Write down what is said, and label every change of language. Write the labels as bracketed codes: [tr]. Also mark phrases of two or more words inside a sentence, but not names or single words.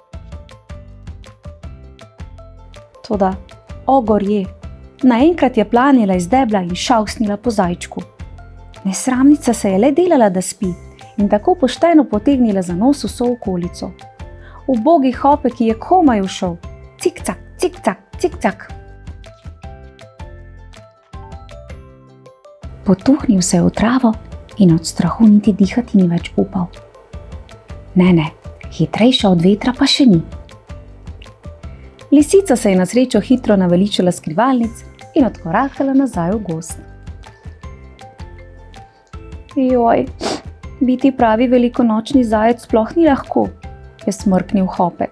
[sl] Toda, gorje, naenkrat je planila iz debla in šavsnila po zajčku. Nesramnica se je le delala, da spi in tako pošteno potegnila za nos vso okolico. Ubogi Hopek je komaj ušel. Cik-cak, cik-cak, cik-cak. Potuhnil se je v travo in od strahu niti dihati ni več upal. Ne, hitrejša od vetra pa še ni. Lisica se je na srečo hitro naveličala skrivalnic in odkorakala nazaj v gozd. Joj, biti pravi velikonočni zajec sploh ni lahko, je smrknil Hopek.